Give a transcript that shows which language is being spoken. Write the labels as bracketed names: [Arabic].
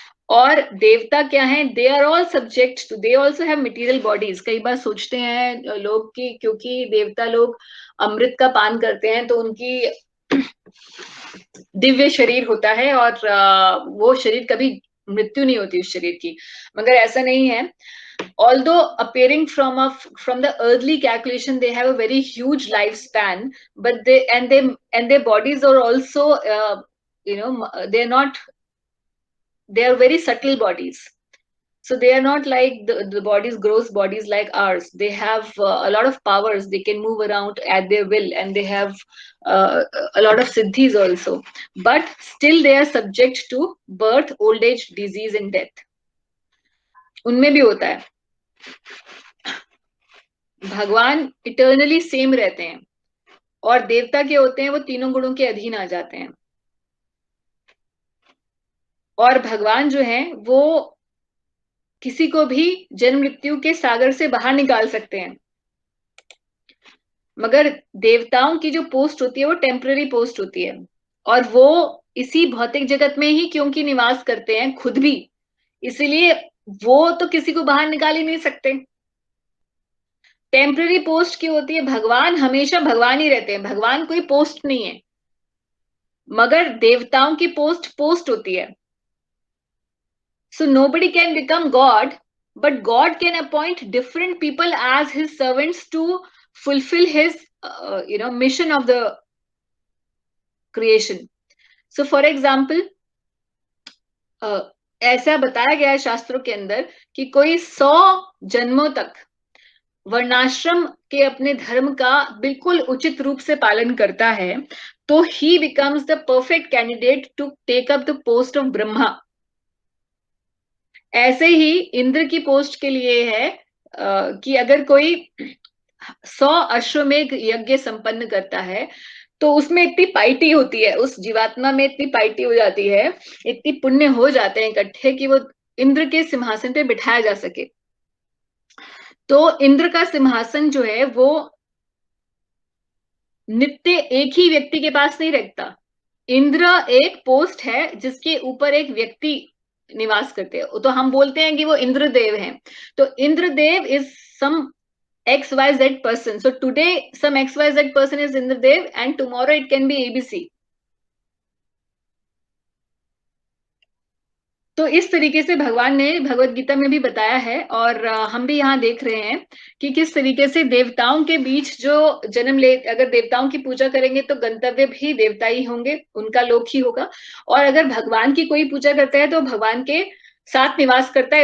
[Hindi] और देवता क्या है? [English] They are all subject to, they also have material bodies. [Hindi] कई बार सोचते हैं लोग कि क्योंकि देवता लोग अमृत का पान करते हैं तो उनकी दिव्य शरीर होता है और वो शरीर कभी मृत्यु नहीं होती उस शरीर की, मगर ऐसा नहीं है। [English] Although appearing from the earthly calculation they have a very huge lifespan, but their bodies are also they're not, they are very subtle bodies. So they are not like the bodies, gross bodies like ours. They have a lot of powers, they can move around at their will, and they have a lot of siddhis also, but still they are subject to birth, old age, disease and death. [Hindi] उनमें भी होता है। भगवान eternally same रहते हैं और देवता के होते हैं वो तीनों गुणों के अधीन आ जाते हैं। और भगवान जो है वो किसी को भी जन्म मृत्यु के सागर से बाहर निकाल सकते हैं, मगर देवताओं की जो पोस्ट होती है वो टेम्पररी पोस्ट होती है, और वो इसी भौतिक जगत में ही क्योंकि निवास करते हैं खुद भी, इसलिए वो तो किसी को बाहर निकाल ही नहीं सकते। टेम्पररी पोस्ट की होती है, भगवान हमेशा भगवान ही रहते हैं, भगवान कोई पोस्ट नहीं है, मगर देवताओं की पोस्ट पोस्ट होती है। [English] So nobody can become God, but God can appoint different people as his servants to fulfill his mission of the creation. So for example, [Hindi] ऐसा बताया गया है शास्त्रों के अंदर कि कोई 100 जन्मों तक वर्णाश्रम के अपने धर्म का बिल्कुल उचित रूप से पालन करता है तो [English] he becomes the perfect candidate to take up the post of Brahma. [Hindi] ऐसे ही इंद्र की पोस्ट के लिए है कि अगर कोई 100 अश्वमेध यज्ञ संपन्न करता है तो उसमें इतनी पाइटी होती है, उस जीवात्मा में इतनी पाइटी हो जाती है, इतनी पुण्य हो जाते हैं इकट्ठे कि वो इंद्र के सिंहासन पे बिठाया जा सके। तो इंद्र का सिंहासन जो है वो नित्य एक ही व्यक्ति के पास नहीं रहता। इंद्र एक पोस्ट है जिसके ऊपर एक व्यक्ति निवास करते हैं, तो हम बोलते हैं कि वो इंद्रदेव हैं। [English] तो Indradev is some XYZ person. So today some XYZ person is Indradev and tomorrow it can be ABC. [Hindi] तो इस तरीके से भगवान ने भगवत गीता में भी बताया है, और हम भी यहाँ देख रहे हैं कि किस तरीके से देवताओं के बीच जो जन्म ले, अगर देवताओं की पूजा करेंगे तो गंतव्य भी देवता ही होंगे, उनका लोक ही होगा। और अगर भगवान की कोई पूजा करता है तो भगवान के साथ निवास करता है।